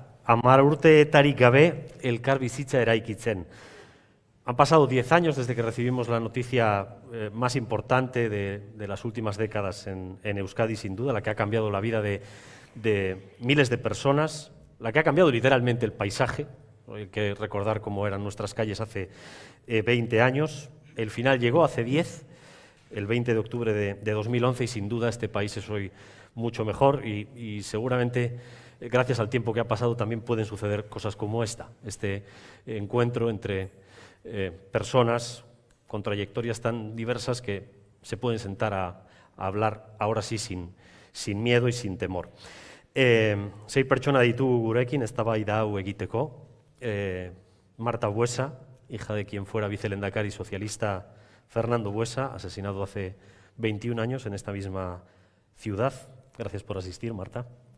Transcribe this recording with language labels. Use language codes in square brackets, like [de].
[eu] 10 urteetarik gabe elkar bizitza eraikitzen. [es] Han pasado 10 años desde que recibimos la noticia más importante de las últimas décadas en Euskadi, sin duda, la que ha cambiado la vida de miles de personas, la que ha cambiado literalmente el paisaje. Hay que recordar cómo eran nuestras calles hace 20 años. El final llegó hace 10, el 20 de octubre de 2011, y sin duda este país es hoy mucho mejor y seguramente, gracias al tiempo que ha pasado, también pueden suceder cosas como esta, este encuentro entre personas con trayectorias tan diversas que se pueden sentar a hablar ahora sí sin miedo y sin temor. [eu] Sei pertsona ditugu gurekin eztabaida hau egiteko. [es] Marta Buesa, hija de quien fuera vicelehendakari socialista Fernando Buesa, asesinado hace 21 años en esta misma ciudad. Gracias por asistir, Marta.